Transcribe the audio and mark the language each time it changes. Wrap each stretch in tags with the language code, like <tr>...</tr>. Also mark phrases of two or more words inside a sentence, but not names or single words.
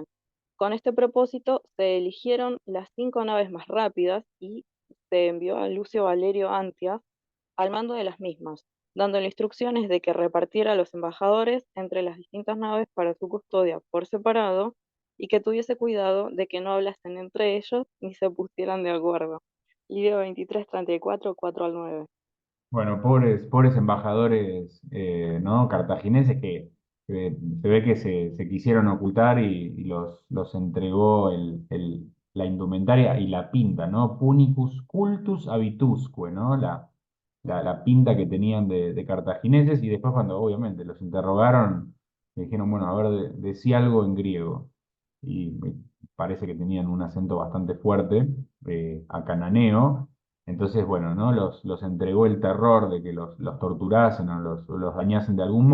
<es>Con este propósito se eligieron las 5 naves más rápidas y se envió a Lucio Valerio Antias al mando de las mismas, dándole instrucciones de que repartiera a los embajadores entre las distintas naves para su custodia por separado y que tuviese cuidado de que no hablasen entre ellos ni se pusieran de acuerdo. Livio 23:34, 4 al 9. Bueno, pobres embajadores, ¿no? Cartagineses se ve que se quisieron ocultar y los entregó la indumentaria y la pinta, ¿no?</es> <la>Punicus cultus habitusque,</la> <es>¿no? La pinta que tenían de cartagineses y después cuando obviamente los interrogaron, le dijeron, bueno, a ver, decí algo en griego. Y parece que tenían un acento bastante fuerte, a cananeo. Entonces, bueno, ¿no? Los entregó el terror de que los torturasen o los dañasen de algún modo.</es>